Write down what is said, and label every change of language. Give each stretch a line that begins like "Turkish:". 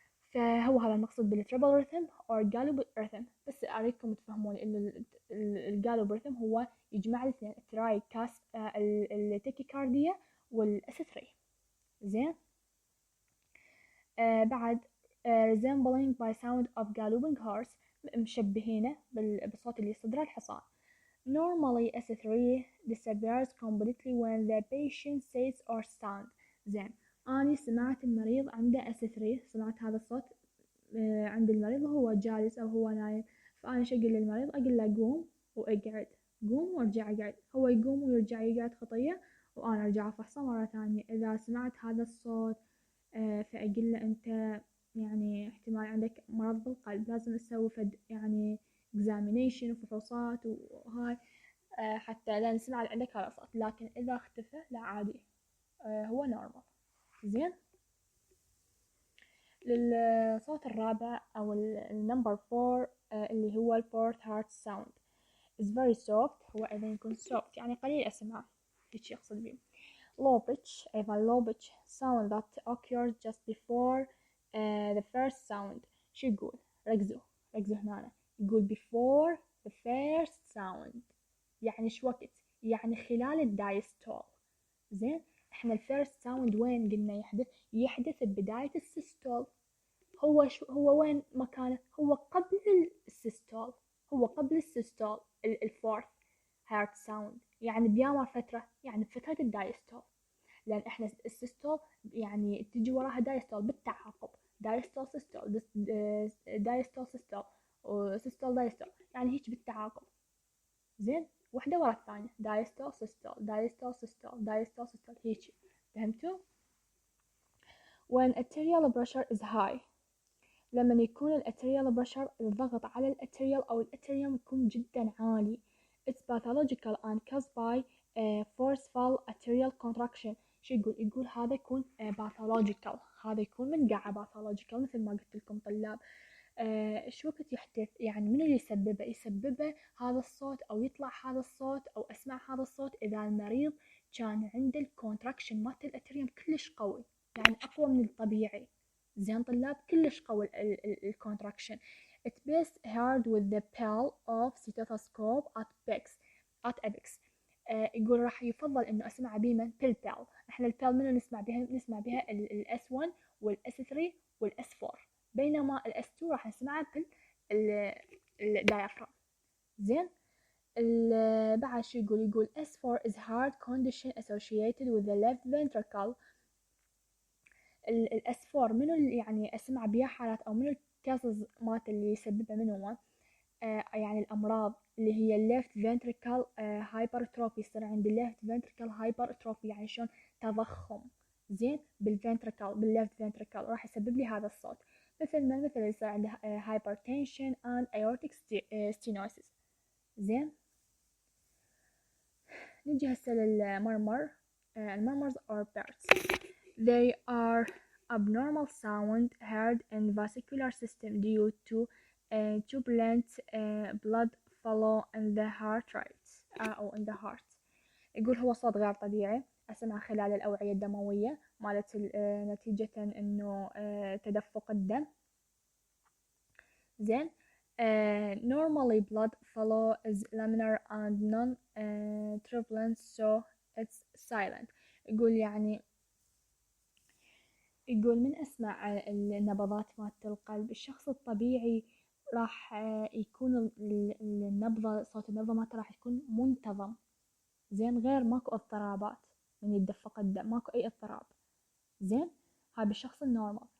Arabic: فهو هذا المقصود بالتريبل ريثم أو جالوب ريثم. بس أريدكم تفهمون إنه الجالوب ريثم هو يجمع الاثنين، التراي كاس التكيكارديا والأس 3، زين. بعد
English: resembling by sound of galloping horse،
Arabic: مشبهينه بالصوت اللي يصدره الحصان.
English: Normally S3 disappears completely when the patient sits or stands.
Arabic: زين، أنا سمعت المريض عنده S3، سمعت هذا الصوت عند المريض وهو جالس أو هو نايم، فأنا شو أقول للمريض؟ أقول له قوم واقعد، قوم وارجع اقعد. هو يقوم ويرجع يقعد خطية، وأنا أرجع أفحصه مرة ثانية. إذا سمعت هذا الصوت فأقول له أنت يعني احتمال عندك مرض بالقلب، لازم نسوي يعني examination وفحوصات وهاي حتى لا نسمع عندك هذا الصوت. لكن إذا اختفى لا عادي، هو نورمال. زين. للصوت الرابع أو النمبر 4 اللي هو البورت هارت ساوند
English: is very soft.
Arabic: هو أيضا يكون soft يعني قليل أسمع، هيك يقصد بيه.
English: low pitch
Arabic: أيضا
English: low pitch sound that occurs just before the first sound.
Arabic: شو يقول؟ ركزوا هنا. يقول
English: before the first sound
Arabic: يعني شو وقت؟ يعني خلال الدايستول. زين. احنا الفيرست ساوند وين قلنا يحدث ببداية السيستول. هو وين مكانه؟ هو قبل السيستول، هو قبل السيستول الفورث هارت ساوند، يعني بيامر فترة، يعني بفترة الدايستول. لأن احنا السيستول يعني تجي وراها دايستول بالتعاقب، دايستول سيستول دايستول سيستول وسيستول دايستول، يعني هيك بالتعاقب. زين. واحدة ورا الثانية، دايستول سيستول دايستول سيستول دايستول سيستول، هيك. فهمتوا؟
English: when arterial pressure is high،
Arabic: لما يكون الارتريال بريشر، الضغط على الارتريال أو الارتريوم يكون جدا عالي.
English: it's pathological and caused by forceful arterial contraction.
Arabic: شو يقول هذا يكون pathological، هذا يكون من قاعة pathological مثل ما قلت لكم طلاب. شو وقت يحدث؟ يعني من اللي يسببه هذا الصوت أو يطلع هذا الصوت أو أسمع هذا الصوت؟ إذا المريض كان عنده الكونتراكشن مالت الارتريوم كلش قوي، يعني أقوى من الطبيعي. زين طلاب، كلش قوي الكونتراكشن.
English: it best heard with the pill of stethoscope at apex.
Arabic: يقول راح يفضل انه اسمع بيمن بيل. احنا البيل منو نسمع بها الاس 1 والاس 3 والاس 4، بينما الاس 2 راح نسمعها الدايفرام. زين. بعد شو يقول
English: S4 is heart condition associated with the left ventricle.
Arabic: الاس 4 منو اللي يعني اسمع بيها حالات او منو الكاسز مات اللي يسببها منو؟ يعني الامراض اللي هي الليفت فنتريكال هايبرتروفي، يصير عند الليفت فنتريكال هايبرتروفي يعني شلون؟ تضخم. زين. بالليفت فنتريكال راح يسبب لي هذا الصوت، مثل يصير عنده هايبرتنشن اند ايورتيك ستينوسيس. زين. نجي هسه للمرمر.
English: المرمرز are birds. They are abnormal sound heard in vascular system due to turbulent blood flow in the heart rate
Arabic: أو
English: in the heart.
Arabic: يقول هو صوت غير طبيعي أسمع خلال الأوعية الدموية مالت نتيجة إنه تدفق الدم. زين.
English: normally blood flow is laminar and non-turbulent so it's silent.
Arabic: يقول من أسمع النبضات مالت القلب الشخص الطبيعي راح يكون النبضة، صوت النبضة مالته راح يكون منتظم. زين. غير ماكو اضطرابات من يتدفق الدم، ماكو أي اضطراب. زين. هاي بالشخص النورمال.